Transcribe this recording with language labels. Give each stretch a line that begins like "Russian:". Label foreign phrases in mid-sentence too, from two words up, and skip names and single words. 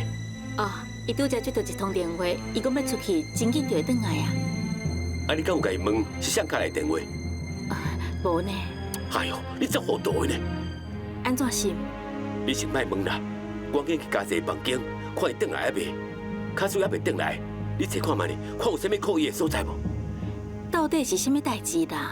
Min Nan Chinese: 哦，伊拄则接到一通电话，伊讲要出去，真紧就会转来啊。啊，你敢有甲伊问是谁打来电话？无呢，哎呦，你真糊涂的呢！安怎是？你先莫问啦，赶紧去家姐房间，看伊转来未？卡水还未转来，你查看卖呢，看有啥物可疑的所在无？到底是啥物代志啦？